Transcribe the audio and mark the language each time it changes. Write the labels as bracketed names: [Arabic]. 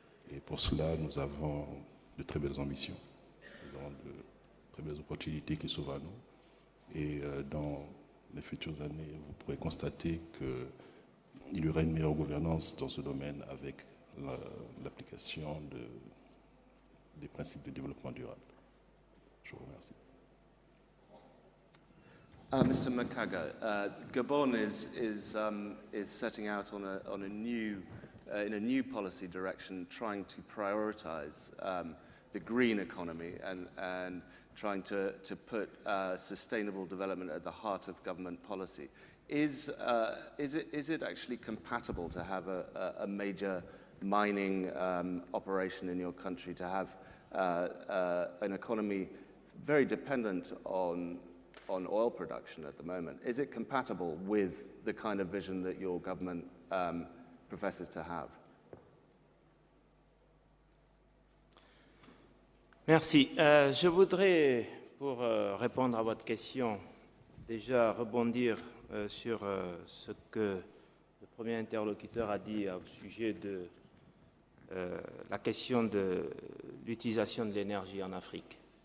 [French] Et pour cela, nous avons de très belles ambitions. Nous avons de très belles opportunités qui s'ouvrent à nous. Et dans les futures années, vous pourrez constater qu'il y aura une meilleure gouvernance dans ce domaine avec l'application des principes de développement durable. Je vous remercie. [English] Mr. Makaga, Gabon is setting out on a new in a new policy direction, trying to prioritize the green economy and trying to put sustainable development at the heart of government policy. Is it actually compatible to have a major mining operation in your country, to have an economy very dependent on oil production at the moment? Is it compatible with the kind of vision that your government professes to have? [French] Merci. Je voudrais, pour répondre à votre question, déjà rebondir sur ce que le premier interlocuteur a dit au sujet de la question de l'utilisation de l'énergie en Afrique.